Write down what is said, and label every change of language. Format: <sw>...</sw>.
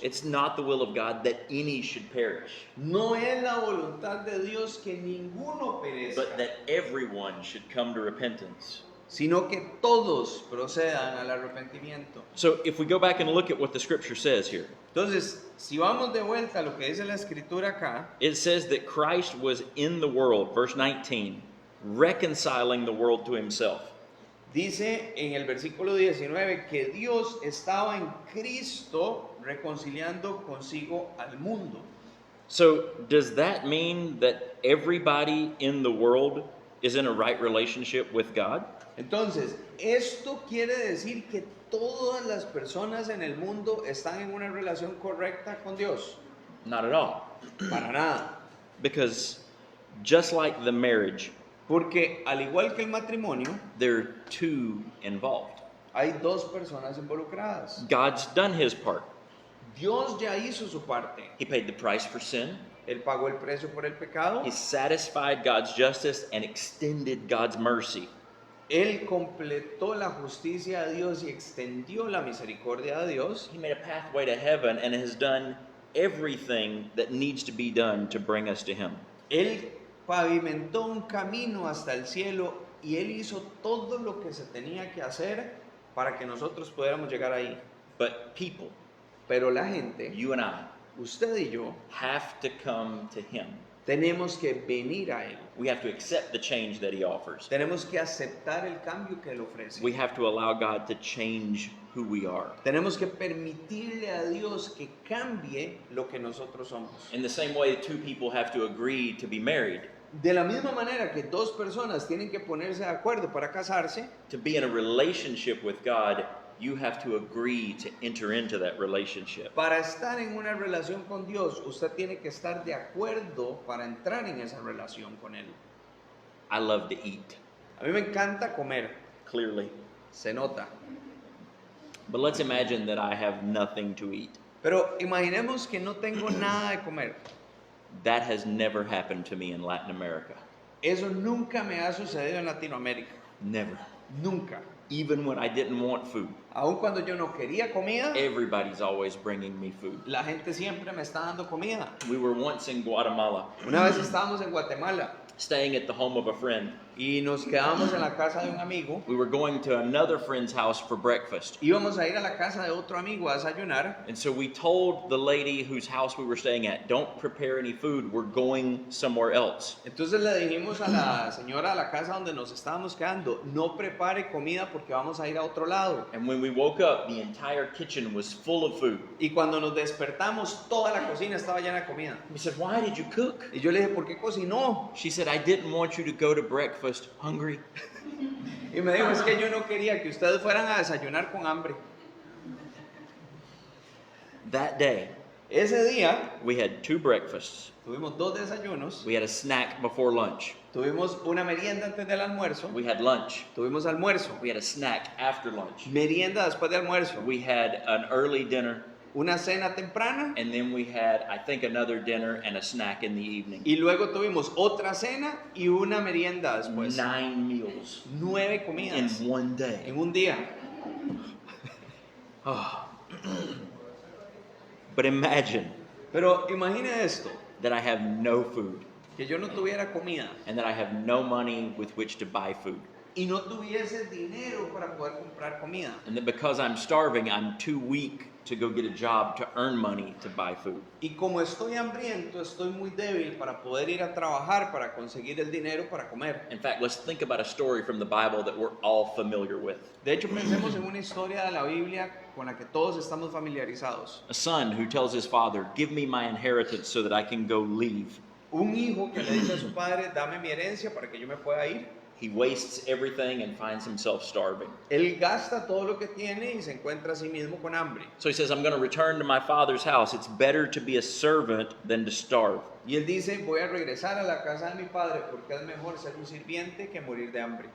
<en>It's not the will of God that any should perish,</en> <es>No es la voluntad de Dios que ninguno perezca,</es> <en>but that everyone should come to repentance.</en> <es>sino que todos procedan al arrepentimiento.</es> <en>So if we go back and look at what the scripture says here,</en> <es>Entonces, si vamos de vuelta a lo que dice la escritura acá,</es> <en>it says that Christ was in the world, verse 19, reconciling the world to himself.</en> <es>dice en el versículo 19 que Dios estaba en Cristo reconciliando consigo al mundo.</es> <en>So does that mean that everybody in the world is in a right relationship with God?</en> <es>Entonces, esto quiere decir que todas las personas en el mundo están en una relación correcta con Dios.</es> <en>Not at all.</en> <es>Para nada.</es> <en>Because just like the marriage,</en> <es>Porque al igual que el matrimonio,</es> <en>there are two involved.</en> <es>hay dos personas involucradas.</es> <en>God's done his part.</en> <es>Dios ya hizo su parte.</es> <en>He paid the price for sin.</en> <es>Él pagó el precio por el pecado.</es> <en>He satisfied God's justice and extended God's mercy.</en> <es>Él completó la justicia de Dios y extendió la misericordia de Dios.</es> <en>He made a pathway to heaven and has done everything that needs to be done to bring us to him.</en> <es>Él pavimentó un camino hasta el cielo y Él hizo todo lo que se tenía que hacer para que nosotros pudiéramos llegar ahí.</es> <en>But people,</en> <es>Pero la gente,</es> <en>you and I,</en> <es>usted y yo,</es> <en>have to come to him.</en> <es>tenemos que venir a Él.</es> <en>We have to accept the change that he offers.</en> <es>Tenemos que aceptar el cambio que Él ofrece.</es> <en>We have to allow God to change who we are.</en> <es>Tenemos que permitirle a Dios que cambie lo que nosotros somos.</es> <en>In the same way, two people have to agree to be married.</en> <es>De la misma manera que dos personas tienen que ponerse de acuerdo para casarse,</es> <en>To be in a relationship with God, you have to agree to enter into that relationship.</en> <es>para estar en una relación con Dios, usted tiene que estar de acuerdo para entrar en esa relación con Él.</es> <en>I love to eat,</en> <es>A mí me encanta comer,</es> <en>clearly.</en> <es>se nota.</es> <en>But let's imagine that I have nothing to eat.</en> <es>Pero imaginemos que no tengo nada de comer.</es> <en>That has never happened to me in Latin America.</en> <es>Eso nunca me ha sucedido en Latinoamérica.</es> <en>Never.</en> <es>Nunca.</es> <en>Even when I didn't want food,</en> <es>Aun cuando yo no quería comida,</es> <en>everybody's always bringing me food.</en> <es>la gente siempre me está dando comida.</es> <en>We were once in Guatemala,</en> <es>Una vez estábamos en Guatemala</es> <en>staying at the home of a friend.</en> <es>y nos quedamos en la casa de un amigo.</es> <en>We were going to another friend's house for breakfast.</en> <es>Íbamos a ir a la casa de otro amigo a desayunar.</es> <en>And so we told the lady whose house we were staying at, don't prepare any food, we're going somewhere else.</en> <es>Entonces le dijimos a la señora de la casa donde nos estábamos quedando, no prepare comida porque vamos a ir a otro lado.</es> <en>And when we woke up, the entire kitchen was full of food.</en> <es>Y cuando nos despertamos, toda la cocina estaba llena de comida.</es> <en>We said, why did you cook?</en> <es>Y yo le dije, ¿por qué cocinó?</es> <en>She said, I didn't want you to go to breakfast hungry.</en> <es>Y me dijo, es que yo no quería que ustedes fueran a desayunar con hambre.</es> <en>That day,</en> <es>Ese día</es> <en>we had 2 breakfasts.</en> <es>tuvimos 2 desayunos,</es> <en>We had a snack before lunch.</en> <es>tuvimos una merienda antes del almuerzo,</es> <en>We had lunch.</en> <es>tuvimos almuerzo,</es> <en>We had a snack after lunch.</en> <es>merienda después de almuerzo,</es> <en>We had an early dinner,</en> <es>una cena temprana</es> <en>and then we had, I think, another dinner and a snack in the evening.</en> <es>y luego tuvimos otra cena y una merienda después.</es> <en>9 meals</en> <es>9</es> <en>in</en> <es>comidas</es> <en>one day.</en> <es>en un día. Oh.</es> <en>But imagine</en> <es>Pero imagine esto,</es> <en>that I have no food</en> <es>que yo no tuviera comida</es> <en>and that I have no money with which to buy food.</en> <es>y no tuviese dinero para poder comprar comida.</es> <en>And that because I'm starving, I'm too weak to go get a job to earn money to buy food.</en> <es>Y como estoy hambriento, estoy muy débil para poder ir a trabajar, para conseguir el dinero para comer.</es> <en>In fact, let's think about a story from the Bible that we're all familiar with.</en> <es>De hecho, pensemos en una historia de la Biblia con la que todos estamos familiarizados.</es> <en>A son who tells his father, give me my inheritance so that I can go leave.</en> <es>Un hijo que le dice a su padre, dame mi herencia para que yo me pueda ir.</es> <en>He wastes everything and finds himself starving.</en> <es>Él gasta todo lo que tiene y se encuentra a sí mismo con hambre.</es> <en>So he says, I'm going to return to my father's house. It's better to be a servant than to starve.</en> <es>Y él dice, voy a regresar a la casa de mi padre porque es mejor ser un sirviente que morir de hambre.</es>